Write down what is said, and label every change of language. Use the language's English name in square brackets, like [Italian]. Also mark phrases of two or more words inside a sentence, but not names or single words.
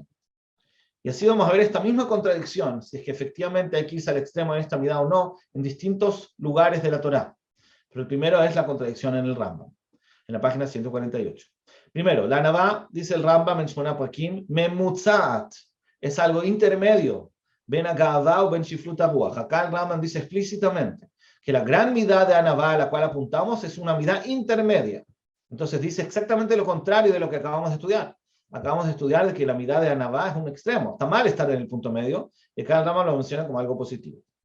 [Spanish] Y así vamos a ver esta misma contradicción, si es que efectivamente hay que irse al extremo en esta midá o no, en distintos lugares de la Torá. Pero el primero es la contradicción en el Rambam, en la página 148. Primero, la Navá, dice el Rambam en Shmona Prakim, memutzaat, es algo intermedio, [Hebrew] בין גאוה [Spanish] o [Hebrew] בין שפלות הרוח. [Spanish] Acá el Rambam dice explícitamente que la gran midá de Anavá a la cual apuntamos es una midá intermedia. Entonces dice exactamente lo contrario de lo que acabamos de estudiar. Acabamos de estudiar de que la midá de Anavá es un extremo. Está mal estar en el punto medio, y acá el Rambam lo menciona como algo positivo.